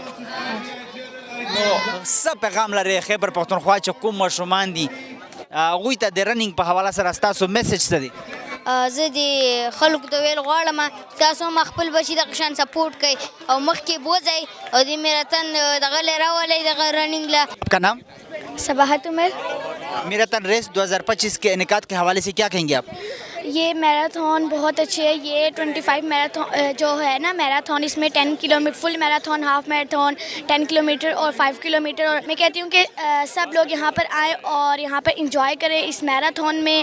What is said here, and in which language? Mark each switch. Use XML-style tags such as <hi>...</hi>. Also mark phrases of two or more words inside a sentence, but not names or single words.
<ps>نو څه پیغام لري خیبر پختونخوا چې کوم ماشومان دي هغوی ته د رننګ په حواله سره ستاسو میسج څه دی؟ زه د خلکو ته ویل غواړم تاسو هم خپل بچي دغه شان سپورټ کوئ او مخکې بوځئ او د میراتن دغه لی راولئ دغه رننګ له.</ps> <ur>آپ کا نام؟ صباحت عمر. میراتن ریس 2025 کے انعقاد کے حوالے سے کیا کہیں گے آپ؟ یہ میراتھن بہت اچھے ہے. یہ 25 میراتھن جو ہے نا میراتھن، اس میں 10 کلومیٹر</ur> <en>full marathon, half marathon,</en> <ur>10 کلومیٹر اور 5 کلومیٹر. اور میں کہتی ہوں کہ سب لوگ یہاں پر آئیں اور یہاں پر انجوائے کریں اس میراتھن میں.</ur>